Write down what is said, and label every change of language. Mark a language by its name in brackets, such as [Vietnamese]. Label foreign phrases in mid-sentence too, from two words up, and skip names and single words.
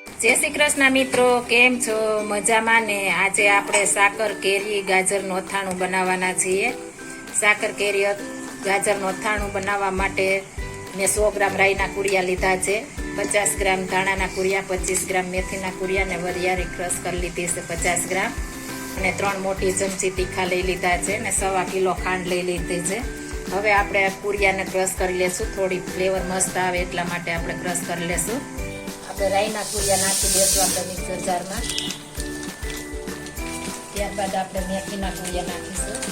[Gujarati] જય શ્રી કૃષ્ણ મિત્રો, કેમ છો? મજામાં ને? આજ આપણે સાકર કેરી ગાજરનું અથાણું બનાવવાના છીએ। સાકર કેરી ગાજરનું અથાણું બનાવવા માટે મેં 100 ગ્રામ રાઈના કુરિયા લીધા છે, 50 ગ્રામ ધાણાના કુરિયા, 25 ગ્રામ મેથીના કુરિયા ને વરિયાળી ક્રશ કર લીધી છે 50 ગ્રામ અને 3 મોટી ચમચી તીખા લઈ લીધા છે ને 1.25 કિલો ખાંડ લઈ લીધી છે। હવે આપણે કુરિયાને ક્રશ કરી લેશું, થોડી ફ્લેવર મસ્ત આવે એટલા માટે આપણે ક્રશ કરી લેશું। આપણે રાઈના કુરિયા નાખી દેશું આપણે મિક્સર જારમાં। ત્યારબાદ આપણે મેથીના કુરિયા નાખીશું।